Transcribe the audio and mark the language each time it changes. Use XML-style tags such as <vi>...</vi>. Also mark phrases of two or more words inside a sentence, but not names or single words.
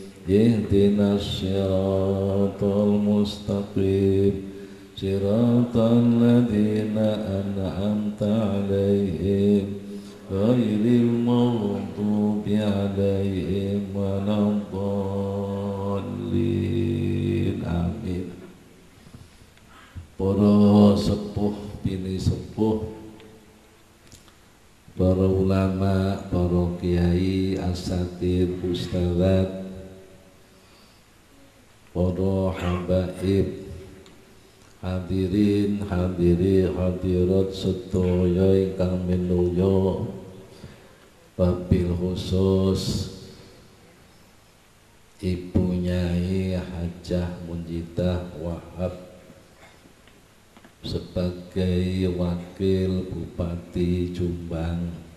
<ar>اهدنا الصراط المستقيم. صراط الذين أنعمت عليهم غير المغضوب عليهم ولا الضالين. Amin.</ar> <jv>Para sepuh bini sepuh, para ulama, para kiai, asatidz, ustadzat, para habaib, hadirin hadirat sedaya ingkang minulya, wabil khusus Ibu Nyai Hajah Munjidah Wahab sebagai Wakil Bupati Jombang,</jv>